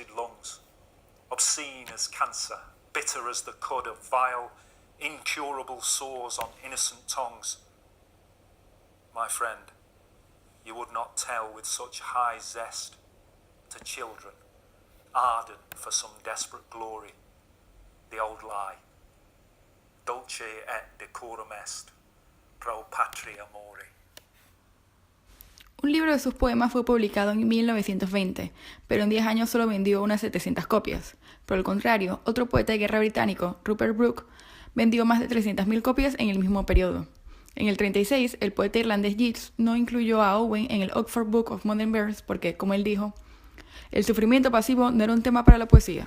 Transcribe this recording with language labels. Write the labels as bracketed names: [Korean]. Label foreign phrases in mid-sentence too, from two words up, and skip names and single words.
[English] lungs, obscene as cancer, bitter as the cud of vile, incurable sores on innocent tongues, my friend, you would not tell with such high zest to children ardent for some desperate glory, the old lie, [Latin] dulce et decorum est, pro patria mori. [Spanish] Un libro de sus poemas fue publicado en 1920, pero en 10 años solo vendió unas 700 copias. Por el contrario, otro poeta de guerra británico, Rupert Brooke, vendió más de 300.000 copias en el mismo periodo. En el 36, el poeta irlandés Yeats no incluyó a Owen en el Oxford Book of Modern Verse porque, como él dijo, el sufrimiento pasivo no era un tema para la poesía.